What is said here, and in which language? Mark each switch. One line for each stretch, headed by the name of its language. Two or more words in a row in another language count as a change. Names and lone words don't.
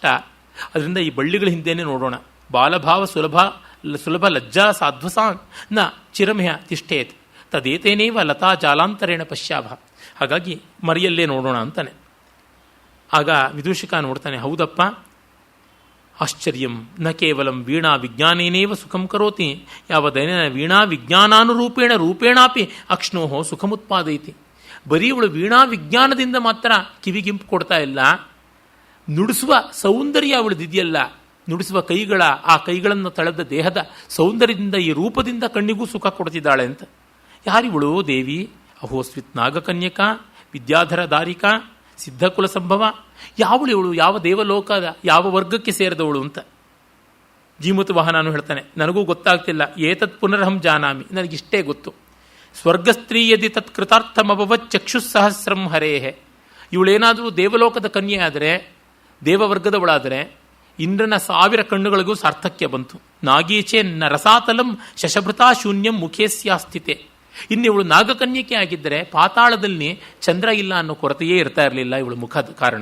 Kannada: ಅದರಿಂದ ಈ ಬಳ್ಳಿಗಳ ಹಿಂದೆನೇ ನೋಡೋಣ.
Sanskrit: ಬಾಲಭಾವ ಸುಲಭ ಲಜ್ಜಾ ಸಾಧ್ವಸಾನ್ ನ ಚಿರಮ್ಯ ತಿಷ್ಠೇತ್ ತದೇತೇನೇವ ಲತಾ ಜಾಲಾಂತರೇಣ ಪಶ್ಯಾಭ.
Kannada: ಹಾಗಾಗಿ ಮರಿಯಲ್ಲೇ ನೋಡೋಣ ಅಂತಾನೆ. ಆಗ ವಿದೂಷಕ ನೋಡ್ತಾನೆ, ಹೌದಪ್ಪ,
Sanskrit: ಆಶ್ಚರ್ಯಂ ನ ಕೇವಲಂ ವೀಣಾ ವಿಜ್ಞಾನೇನೇವ ಸುಖಂ ಕರೋತಿ ಯಾವದೈನ ವೀಣಾ ವಿಜ್ಞಾನಾನುರೂಪೇಣ ರೂಪೇಣಾಪಿ ಅಕ್ಷ್ಣೋಹೋ ಸುಖಮುತ್ಪಾದೈತಿ.
Kannada: ಬರೀ ಇವಳು ವೀಣಾ ವಿಜ್ಞಾನದಿಂದ ಮಾತ್ರ ಕಿವಿಗಿಂಪು ಕೊಡ್ತಾ ಇಲ್ಲ, ನುಡಿಸುವ ಸೌಂದರ್ಯ ಅವಳದಿದೆಯಲ್ಲ, ನುಡಿಸುವ ಕೈಗಳ, ಆ ಕೈಗಳನ್ನು ತಳೆದ ದೇಹದ ಸೌಂದರ್ಯದಿಂದ, ಈ ರೂಪದಿಂದ ಕಣ್ಣಿಗೂ ಸುಖ ಕೊಡ್ತಿದ್ದಾಳೆ ಅಂತ. ಯಾರಿವಳು ದೇವಿ?
Sanskrit: ಅಹೋಸ್ವಿತ್ ನಾಗಕನ್ಯಕ ವಿದ್ಯಾಧರ ದಾರಿಕಾ ಸಿದ್ಧಕುಲ ಸಂಭವ.
Kannada: ಯಾವಳು ಇವಳು? ಯಾವ ದೇವಲೋಕದ ಯಾವ ವರ್ಗಕ್ಕೆ ಸೇರಿದವಳು ಅಂತ ಜೀಮೂತ ವಾಹನನು ಹೇಳ್ತಾನೆ. ನನಗೂ ಗೊತ್ತಾಗ್ತಿಲ್ಲ.
Sanskrit: ಏತತ್ ಪುನರಹಂ ಜಾನಾಮಿ,
Kannada: ನನಗಿಷ್ಟೇ ಗೊತ್ತು.
Sanskrit: ಸ್ವರ್ಗಸ್ತ್ರೀ ಯದಿ ತತ್ ಕೃತಾರ್ಥಮಭವತ್ ಚಕ್ಷುಸ್ಸಹಸ್ರಂ ಹರೇಹೆ.
Kannada: ಇವಳೇನಾದರೂ ದೇವಲೋಕದ ಕನ್ಯೆ ಆದರೆ, ದೇವವರ್ಗದವಳಾದರೆ ಇಂದ್ರನ 1000 ಕಣ್ಣುಗಳಿಗೂ ಸಾರ್ಥಕ್ಯ ಬಂತು.
Sanskrit: ನಾಗೀಚೆ ನ ರಸಾತಲಂ ಶಶಭೃತಾ ಶೂನ್ಯಂ ಮುಖೇಸ್ಯಾಸ್ಥಿತೆ.
Kannada: ಇನ್ನಿವಳು ನಾಗಕನ್ಯಕೆ ಆಗಿದ್ದರೆ ಪಾತಾಳದಲ್ಲಿ ಚಂದ್ರ ಇಲ್ಲ ಅನ್ನೋ ಕೊರತೆಯೇ ಇರ್ತಾ ಇರಲಿಲ್ಲ ಇವಳು ಮುಖದ ಕಾರಣ.